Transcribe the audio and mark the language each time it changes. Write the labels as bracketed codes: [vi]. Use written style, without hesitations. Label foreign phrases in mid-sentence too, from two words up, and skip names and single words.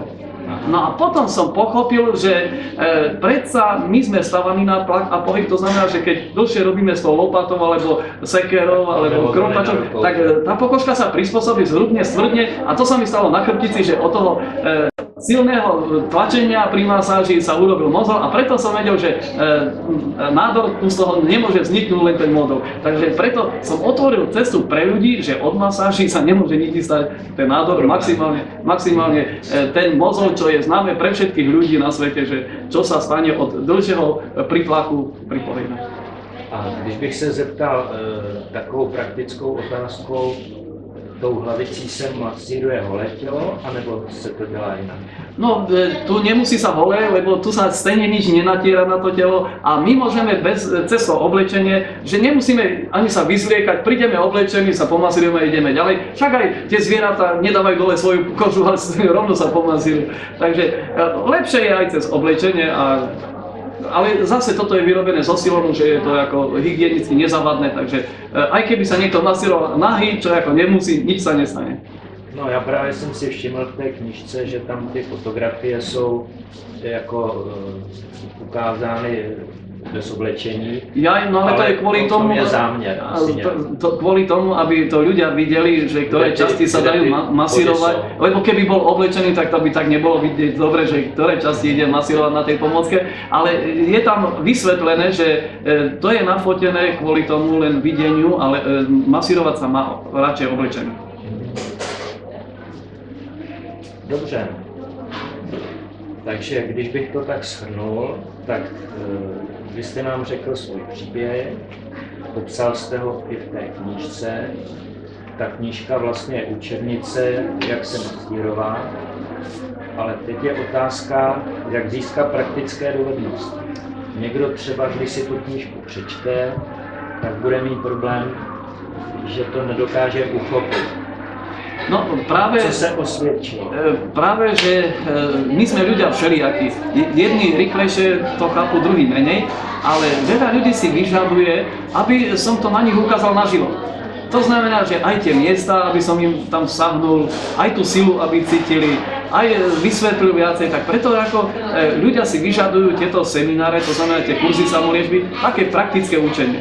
[sk] No a potom som pochopil, že predsa my sme stavaní na tlak a pohyb, to znamená, že keď dlhšie robíme s tou lopatou, alebo sekerou, alebo krompačom, tak tá pokožka sa prispôsobí, zhrubne, stvrdne a to sa mi stalo na chrbtici, že od toho silného tlačenia pri masáži sa urobil mozol a preto som vedel, že nádor tu z toho nemôže vzniknúť len ten modol. Takže preto som otvoril cestu pre ľudí, že od masáži sa nemôže nikdy stať ten nádor, maximálne ten mozol, čo je známe pre všetkých ľudí na svete, že čo sa stane od dlhšieho prítlaku pri pohybe. [cs] A když bych se zeptal takovou praktickou otázkou, tou hlavicí se masíruje holé tělo, anebo se to dělá jinak? No, [sk] tu nemusí sa holé, lebo tu sa stejne nič nenatiera na to telo a my môžeme cez to oblečenie, že nemusíme ani sa vyzliekať, prídeme oblečení, sa pomasírujeme a ideme ďalej. Však aj tie zvieratá nedávajú dole svoju kožu, ale rovno sa pomasírujú. Takže lepšie je aj cez oblečenie ale zase toto je vyrobené zo silonu, že je to ako hygienicky nezavadné, takže aj keby sa niekto masíroval nahý, čo ako nemusí, nič sa nestane. [cs] No já právě jsem si všiml v té knížce, že tam ty fotografie jsou jako ukázány bez oblečení. [sk] No ale to je kvôli tomu, [cs] je záměr, [sk] kvôli tomu, aby to ľudia videli, že ktoré časti sa dajú masírovať, lebo keby bol oblečený, tak to by tak nebolo vidieť dobre, že ktoré časti ide masírovať na tej pomôcke, ale je tam vysvetlené, že to je nafotené kvôli tomu len videniu, ale masírovať sa má radšej oblečený. [cs] Dobře. Takže když bych to tak shrnul, tak vy jste nám řekl svůj příběh, popsal jste ho i v té knížce. Ta knížka vlastně je učebnice, jak se masírovat, ale teď je otázka, jak získat praktické dovednosti. Někdo třeba, když si tu knížku přečte, tak bude mít problém, že to nedokáže uchopit. [sk] No práve, co sa osvedčilo? Práve, že my sme ľudia všelijakí. Jedni rýchlejšie to chápu, druhý menej, ale veľa ľudí si vyžaduje, aby som to na nich ukázal naživo. To znamená, že aj tie miesta, aby som im tam sahnul, aj tú silu, aby cítili, aj vysvetlil viacej, tak preto ako ľudia si vyžadujú tieto semináre, to znamená tie kurzy samoliečby, také praktické učenie.